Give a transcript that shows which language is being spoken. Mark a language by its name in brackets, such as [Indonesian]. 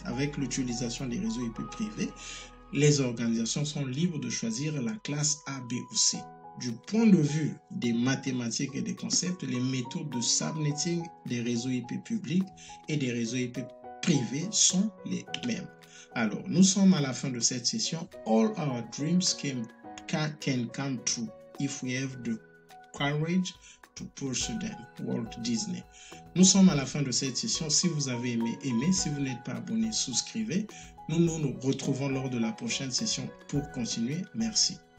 [French] Avec l'utilisation des réseaux IP privés, les organisations sont libres de choisir la classe A, B ou C. Du point de vue des mathématiques et des concepts, les méthodes de subnetting des réseaux IP publics et des réseaux IP privés sont les mêmes. Alors, nous sommes à la fin de cette session. [English] All our dreams can come true if we have the courage to pursue them. Walt Disney. [French] Nous sommes à la fin de cette session. Si vous avez aimé. Si vous n'êtes pas abonné, souscrivez. Nous nous retrouvons lors de la prochaine session pour continuer. Merci.